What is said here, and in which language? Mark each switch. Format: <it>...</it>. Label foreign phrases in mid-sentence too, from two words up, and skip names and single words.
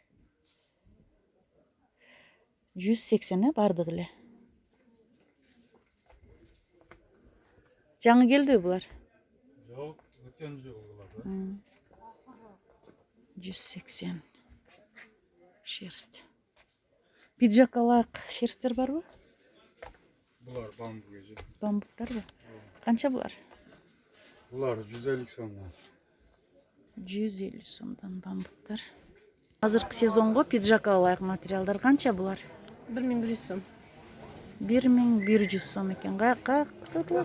<ky>180 бардыгы эле. Жаңы келди булар? Жок, өткен жыл булар. 180 шерсть. Пиджак ылайык шерсттер барбы?</ky> <kk>Бұлар бамбук еже. Бамбуктар ба?</kk> <ky>Канча булар?</ky> <kk>Бұлар 150 сомдан.</kk> <ky>150 сомдон бамбуктар. Азыркы сезонго пиджакка ылайык материалдар канча булар? 1100 сом. 1100 сом экен. Каяка тотулат?</ky>